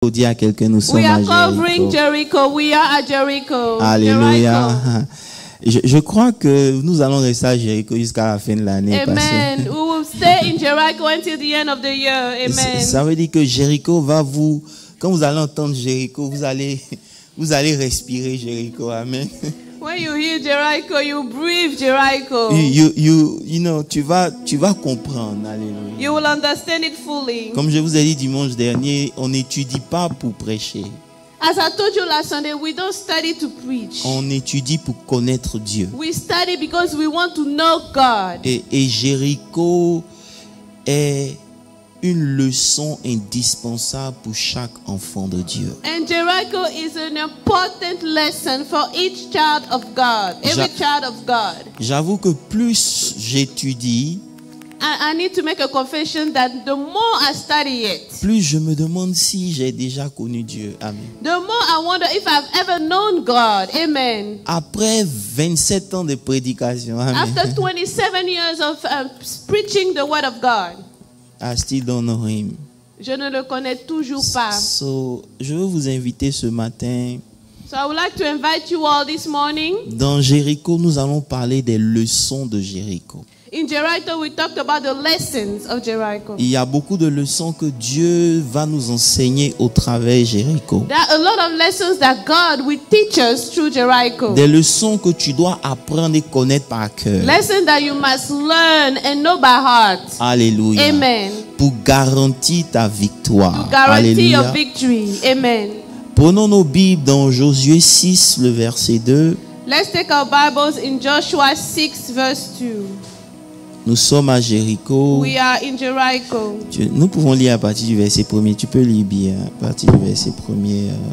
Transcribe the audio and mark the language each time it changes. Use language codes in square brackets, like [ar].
[fr] Dis à quelqu'un, nous sommes à Jéricho. [en] We are at Jericho. Alléluia. [fr] Je crois que nous allons rester à Jéricho jusqu'à la fin de l'année. Amen. [en] We will stay in Jericho until the end of the year. Amen. [fr] Ça veut dire que Jéricho va vous... Quand vous allez entendre Jéricho, vous allez respirer Jéricho. Amen. [en] When you hear Jericho, you breathe Jericho. You know, [fr] tu vas comprendre. Alléluia. [en] You will understand it fully. [fr] Comme je vous ai dit dimanche dernier, on n'étudie pas pour prêcher. [en] As I told you last Sunday, we don't study to preach. [fr] On étudie pour connaître Dieu. [en] We study because we want to know God. [fr] Et Jéricho est une leçon indispensable pour chaque enfant de Dieu. [en] And Jericho is an important lesson for each child of God, every child of God. [fr] J'avoue que plus j'étudie, [en] I need to make a confession that the more I study it, [fr] plus je me demande si j'ai déjà connu Dieu. Amen. [en] The more I wonder if I've ever known God. Amen. [fr] Après 27 ans de prédication, amen. [en] After 27 years of preaching the word of God, I still don't know him. [fr] Je ne le connais toujours pas. [en] So, [fr] je veux vous inviter ce matin. [en] So I would like to invite you all this morning. [fr] Dans Jéricho, nous allons parler des leçons de Jéricho. [en] In Jericho, we talked about the lessons of Jericho. [fr] Il y a beaucoup de leçons que Dieu va nous enseigner au travers de Jéricho. [en] There are a lot of lessons that God will teach us through Jericho. [fr] Des leçons que tu dois apprendre et connaître par cœur. [en] Lessons that you must learn and know by heart. Alléluia. Amen. [fr] Pour garantir ta victoire. [en] To guarantee Alléluia. your victory. Amen. [fr] Prenons nos Bibles dans Josué 6, le verset 2. [en] Let's take our Bibles in Joshua 6, verse 2. [fr] Nous sommes à Jéricho. [en] We are in Jericho. [fr] Nous pouvons lire à partir du verset 1er. Tu peux lire bien à partir du verset 1er.